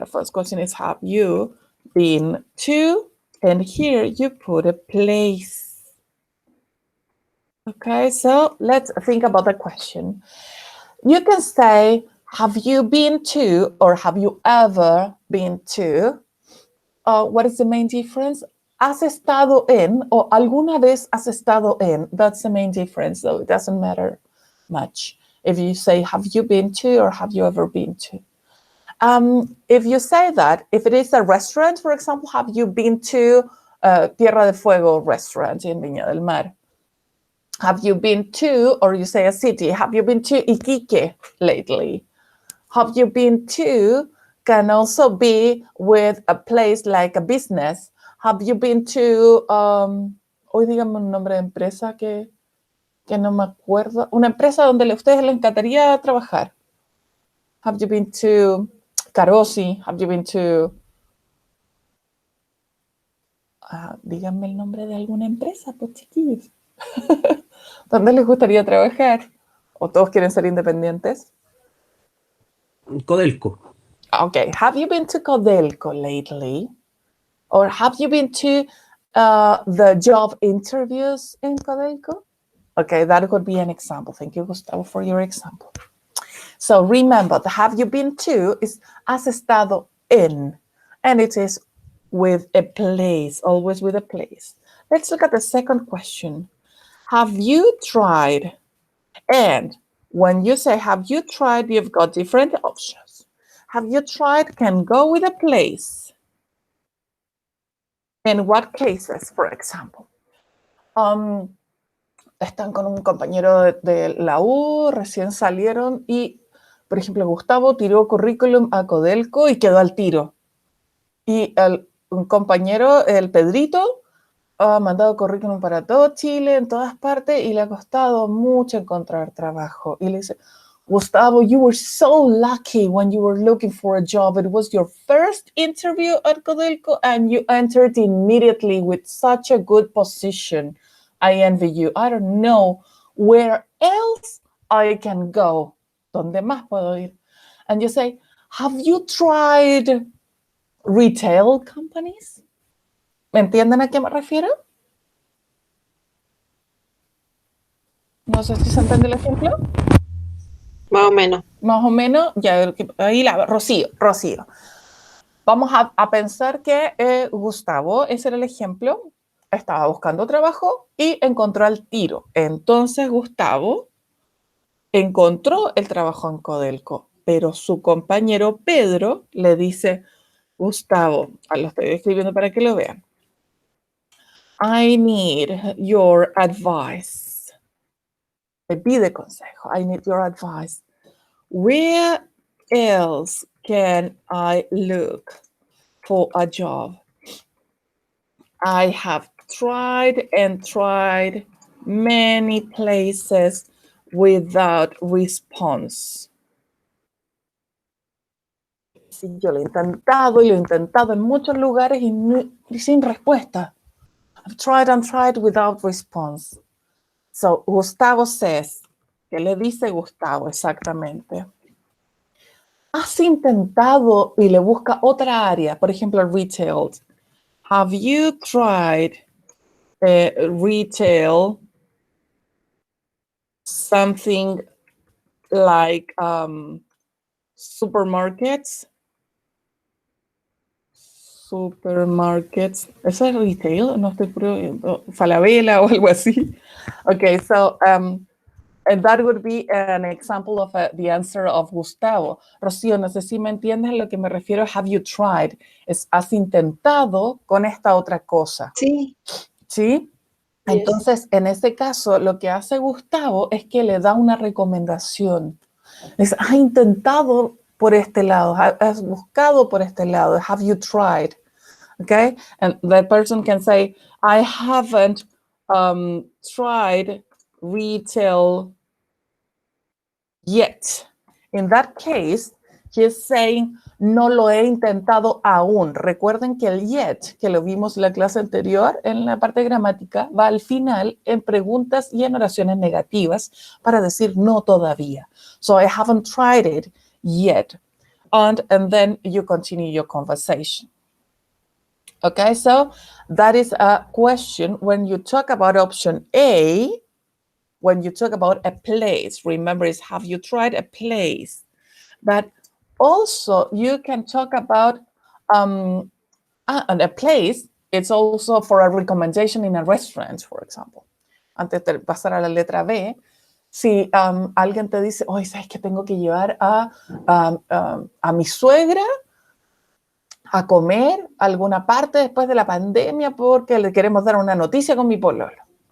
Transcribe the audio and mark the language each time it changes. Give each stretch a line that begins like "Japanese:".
English: The first question is, have you been to, and here you put a place. Okay, so let's think about the question. You can say, have you been to, or have you ever been to? What is the main difference?
Spanish: Has estado en, or alguna vez has estado en.
English: That's the main difference, though. It doesn't matter much if you say, have you been to, or have you ever been to? If you say that, if it is a restaurant, for example, have you been to Tierra del Fuego restaurant in Viña del Mar? Have you been to, or you say a city, have you been to Iquique lately? Have you been to can also be with a place like a business. Have you been to,
Spanish: hoy dígame un nombre de empresa que no me acuerdo, una empresa donde a ustedes les encantaría trabajar?
English: Have you been to Carosi? Have you been to,
Spanish: díganme el nombre de alguna empresa, pues chiquillos. ¿Dónde les gustaría trabajar? ¿O todos quieren ser independientes? Codelco.
English: Okay, have you been to Codelco lately? Or have you been to the job interviews in Codelco? Okay, that could be an example. Thank you, Gustavo, for your example. So remember, the have you been to is
Spanish: has estado
English: in, and it is with a place, always with a place. Let's look at the second question. Have you tried? And when you say have you tried, you've got different options. Have you tried can go with a place. In what cases, for example?
Spanish: Están con un compañero de la U, recién salieron y, por ejemplo, Gustavo tiró currículum a Codelco y quedó al tiro. Y un compañero, el Pedrito, ha mandado currículum para todo Chile, en todas partes, y le ha costado mucho encontrar trabajo. Y le dice,
English: Gustavo, you were so lucky when you were looking for a job. It was your first interview at Codelco, and you entered immediately with such a good position. I envy you. I don't know where else I can go.
Spanish: ¿Dónde más puedo ir?
English: And you say, have you tried retail companies?
Spanish: ¿Me entienden a qué me refiero? No sé si se entiende el ejemplo. Más o menos. Más o menos, ya ahí Rocío. Vamos a pensar que Gustavo, ese era el ejemplo, estaba buscando trabajo y encontró al tiro. Entonces Gustavo encontró el trabajo en Codelco, pero su compañero Pedro le dice, Gustavo, lo estoy escribiendo para que lo vean.
English: I need your advice.
Spanish: Te pide consejo.
English: I need your advice. Where else can I look for a job? I have tried and tried many places without response.
Spanish: Sí, yo lo he intentado y lo he intentado en muchos lugares y sin respuesta.
English: I've tried and tried without response. So, Gustavo says,
Spanish: ¿qué le dice Gustavo exactamente? ¿Has intentado y le busca otra área? Por ejemplo, retail.
English: Have you tried retail, something like supermarkets?
Spanish: Supermarkets. ¿Eso es retail? No estoy probando. Falabella o algo así.
English: Okay, so and that would be an example of the answer of Gustavo.
Spanish: Rocío, no sé si me entiendes a lo que me refiero.
English: Have you tried?
Spanish: ¿Has intentado con esta otra cosa? Sí. ¿Sí?
English: Yes.
Spanish: Entonces, en ese caso, lo que hace Gustavo es que le da una recomendación. Es, has intentado por este lado, has buscado por este lado.
English: Have you tried? Okay? And that person can say, I haven't tried retail yet. In that case, he's saying,
Spanish: no lo he intentado aún. Recuerden que el yet, que lo vimos en la clase anterior, en la parte gramática, va al final en preguntas y en oraciones negativas para decir no todavía.
English: So I haven't tried it yet. And then you continue your conversation. Okay, so that is a question when you talk about option A, when you talk about a place. Remember, is have you tried a place? But also you can talk about and a place. It's also for a recommendation in a restaurant, for example.
Spanish: Antes de pasar a la letra B, si alguien te dice, oye, ¿sabes que tengo que llevar a mi suegra a comer alguna parte después de la pandemia porque le queremos dar una noticia con mi pololo?